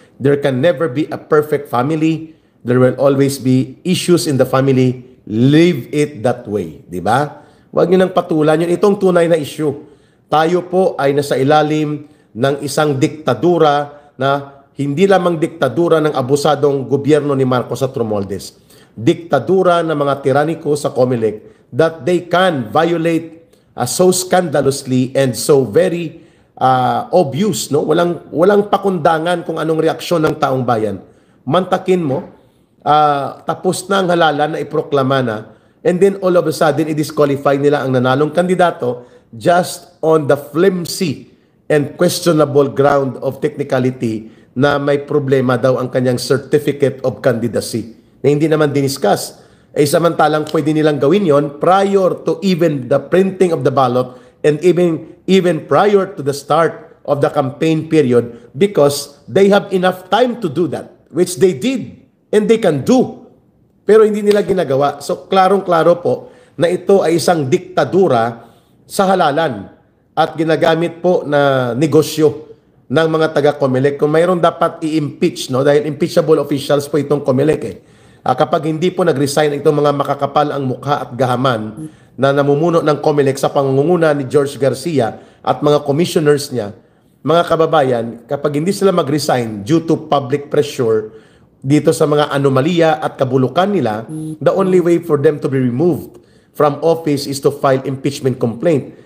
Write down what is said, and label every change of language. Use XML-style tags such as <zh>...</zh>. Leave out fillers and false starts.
<en>There can never be a perfect family. There will always be issues in the family. Leave it that way,</en> <tl>di ba? Huwag niyo nang patulan yun. Itong tunay na issue. Tayo po ay nasa ilalim ng isang diktadura na hindi lamang diktadura ng abusadong gobyerno ni Marcos at Romualdez. Diktadura ng mga tiraniko sa COMELEC</tl> <en>that they can violate so scandalously and so very obvious, no?</en> <tl>Walang pakundangan kung anong reaksyon ng taong bayan. Mantakin mo, tapos na ang halalan na iproklama na,</tl> <en>and then all of a sudden,</en> <tl>i-disqualify nila ang nanalong kandidato</tl> <en>just on the flimsy and questionable ground of technicality</en> <tl>na may problema daw ang kanyang certificate of candidacy na hindi naman diniscuss. Samantalang pwede nilang gawin yon</tl> <en>prior to even the printing of the ballot and even prior to the start of the campaign period because they have enough time to do that, which they did and they can do.</en> <tl>Pero hindi nila ginagawa. So klarong-klaro po na ito ay isang diktadura sa halalan at ginagamit po na negosyo ng mga taga-COMELEC. Kung mayroon dapat i-impeach, no? Dahil impeachable officials po itong COMELEC kapag hindi po nag-resign itong mga makakapal ang mukha at gahaman na namumuno ng COMELEC sa pangunguna ni George Garcia at mga commissioners niya, mga kababayan, kapag hindi sila mag-resign</tl> <en>due to public pressure</en> <tl>dito sa mga anomalya at kabulukan nila,</tl> <en>the only way for them to be removed from office is to file impeachment complaint.</en>